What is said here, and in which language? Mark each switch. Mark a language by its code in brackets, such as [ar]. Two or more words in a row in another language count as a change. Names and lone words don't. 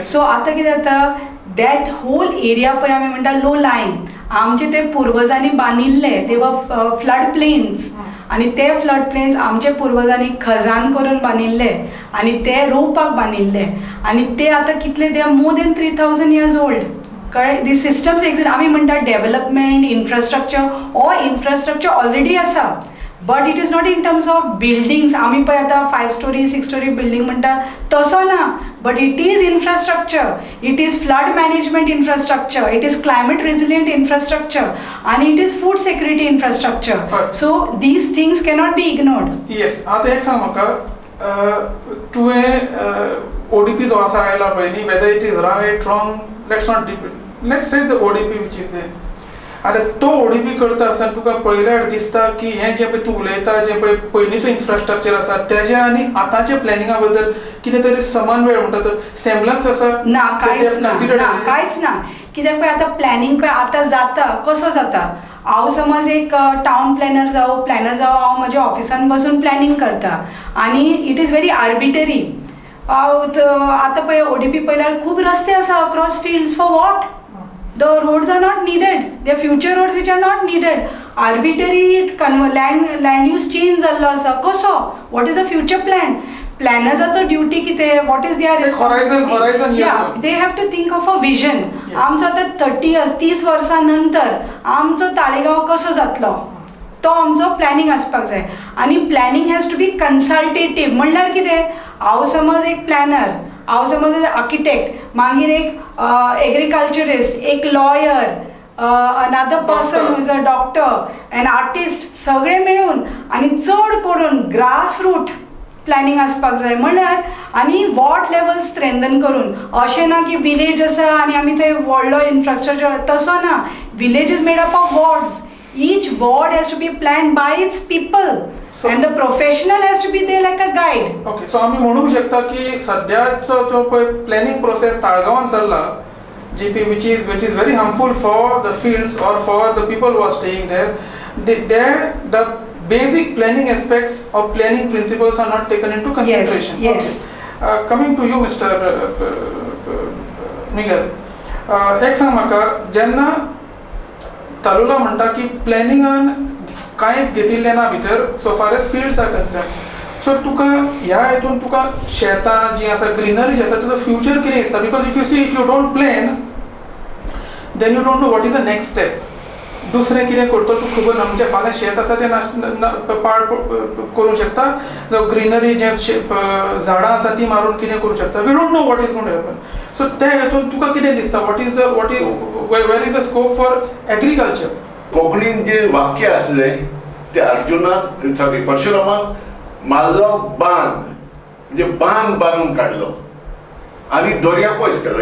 [kok] सो आतां कितें जाता [en] that whole area [kok] पळय आमी म्हणटा [en] low lying [kok] आमचे ते पुर्वजांनी बांदिल्ले [en] they were flood plains [kok] आनी ते [en] flood plains [kok] आमचे पुर्वजांनी खजान करून बांदिल्ले आनी ते रोवपाक बांदिल्ले आनी ते आतां कितले [en] they are more than 3000 years old. कळ्ळें. the systems exist. [kok] आमी म्हणटा [en] development infrastructure already आसा but it is not in terms of buildings. [kok] आम्ही पळय आतां [en] 5 storey 6 storey building [kok] म्हणटा तसो ना, [en] but it is infrastructure, it is flood management infrastructure, it is climate resilient infrastructure, आणि it is food security infrastructure. so these things cannot be ignored. येस. [kok] आता एक सांग म्हाका, तुवें ODP जो आसा आयला पयलीं, [en] whether it is right wrong, let's say the ODP which is there. [kok] आतां तो ODP करता आसतना तुका पळयल्यार दिसता की हें जें पळय तूं उलयता, जें पळय पयलींचो इन्फ्रास्ट्रक्चर आसा तेजें आनी आतांच्या प्लॅनिंगा बद्दल कितें तरी समन्वय म्हणटा तो सेम्बलन्स आसा? ना, कांयच ना, [en] Considered [kok] ना, कांयच ना. कित्याक पळय आतां प्लॅनिंग पळय आतां जाता कसो जाता. हांव समज एक [en] town planner [kok] जावं हांव म्हज्या ऑफिसान बसून प्लॅनिंग करता आनी [en] it is very arbitrary. [kok] आतां पळय ODP पळयल्यार खूब रस्ते आसा [en] across fields. for what? The roads are not needed. They are future roads which are not needed. Arbitrary land use change [kok] जाल्लो आसा. कसो? [en] What is the future plan? Planners duty कितें? What is their responsibility? Horizon Yeah, they have to think of a vision. [kok] आमचो आतां 30 वर्सां नंतर आमचो ताळेगांव कसो जातलो तो आमचो प्लॅनिंग आसपाक जाय. [en] आनी planning has to be consultative. [kok] म्हणल्यार कितें? हांव समज एक प्लॅनर, हांव समज आर्किटेक्ट, मागीर एक एग्रीकल्चरिस्ट, एक लॉयर, [en] another person who is a doctor, an artist, [kok] सगळे मेळून आनी चड करून [en] grass root planning [kok] आसपाक जाय. म्हणल्यार आनी [en] ward level [kok] स्ट्रेंथन करून. अशें ना की विलेज आसा आनी आमी थंय व्हडलो इन्फ्रास्ट्रक्चर, तसो ना. [en] village is made up of wards. Each ward has to be planned by its people, and the professional has to be there like a guide. ओके. [kok] सो आमी म्हणूंक शकता की सद्याचो जो पळय [en] planning process [kok] ताळगांवान चल्ला, [en] GP, which is very harmful for the fields or for the people who are staying there, the basic planning aspects of planning principles are not taken into consideration. Yes. Okay. Coming to you, Mr. Miguel, [kok] एक सांग म्हाका, जेन्ना तालुला म्हणटा की प्लॅनिंगान कांयच घेतिल्लें ना भितर [en] so far as fields are concerned. [kok] सो तुका ह्या हितून तुका शेतां जी आसा, ग्रीनरी जी आसा, तुजो फ्युचर कितें दिसता? [en] because if you don't plan then you don't know what is the next step. [kok] दुसरें कितें करतलो तूं खबर ना. म्हणजे फाल्यां शेत आसा तें पाड करूंक शकता, जावं ग्रीनरी जें झाडां आसा ती मारून कितें करूंक शकता. [en] we don't know what is going to happen. [kok] सो ते हितून तुका कितें दिसता? [en] where is the scope for agriculture? [kok] कोंकणीन जे वाक्य आसलें ते परशुरामान मारलो बांद, म्हणजे बांद बांदून काडलो आनी दर्या पयस केलो.